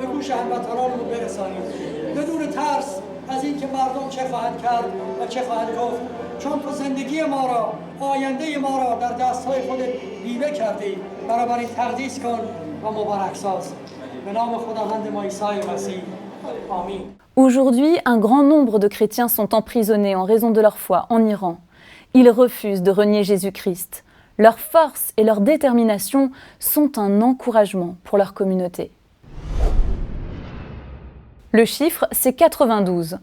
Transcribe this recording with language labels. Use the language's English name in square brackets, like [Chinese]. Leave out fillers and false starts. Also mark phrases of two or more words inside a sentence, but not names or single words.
[Persian] گوش هموطنانمون برسانیم بدون ترس از اینکه مردم چه خواهند کرد و چه خواهند گفت، چون تو زندگی ما را، آینده ما را در دستهای خودت بیوه کردی. بنابراین تقدیس کن و مبارک ساز. به نام خداوند ما عیسی مسیح. آمین. [French] Aujourd'hui, un grand nombre de chrétiens sont emprisonnés en raison de leur foi en Iran. Ils refusent de renier Jésus-Christ. Leur force et leur détermination sont un encouragement pour leur communauté. Le chiffre, c'est 92.